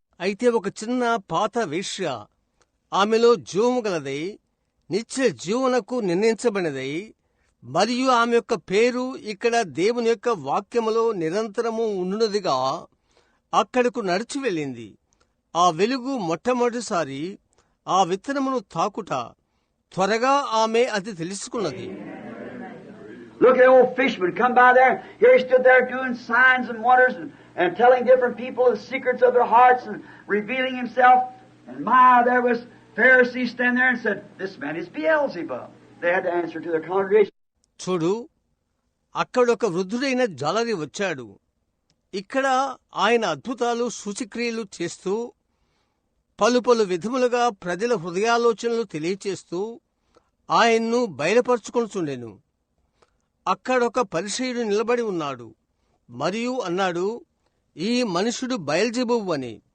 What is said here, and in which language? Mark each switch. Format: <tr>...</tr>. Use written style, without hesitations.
<te>అయితే ఒక చిన్న పాత వేశ్య, ఆమెలో జీవము గలదై, నిత్య జీవనకు నిర్ణయించబడినదై, మరియు ఆమె యొక్క పేరు ఇక్కడ దేవుని యొక్క వాక్యములో నిరంతరము ఉండునదిగా అక్కడకు నడిచి వెళ్ళింది. ఆ వెలుగు మొట్టమొదటిసారి ఆ విత్తనమును తాకుట త్వరగా ఆమె అది తెలుసుకున్నది.</te> <en>Look at the old fisherman come by there. Here he stood there doing signs and wonders and telling different people the secrets of their hearts and revealing himself. And there was Pharisees standing there and said, "This man is Beelzebub." They had to answer to their congregation.</en> <te>చూడు, అక్కడొక వృద్ధుడైన జాలరి వచ్చాడు. ఇక్కడ ఆయన అద్భుతాలు సూచక్రియలు చేస్తూ పలు పలు విధములుగా ప్రజల హృదయాలోచనలు తెలియచేస్తూ ఆయన్ను బయలుపరుచుకొనుచుండెను. అక్కడొక పరిసయ్యుడు నిలబడి ఉన్నాడు మరియు అన్నాడు, ఈ మనుషుడు బయల్జెబూబు అని.</te>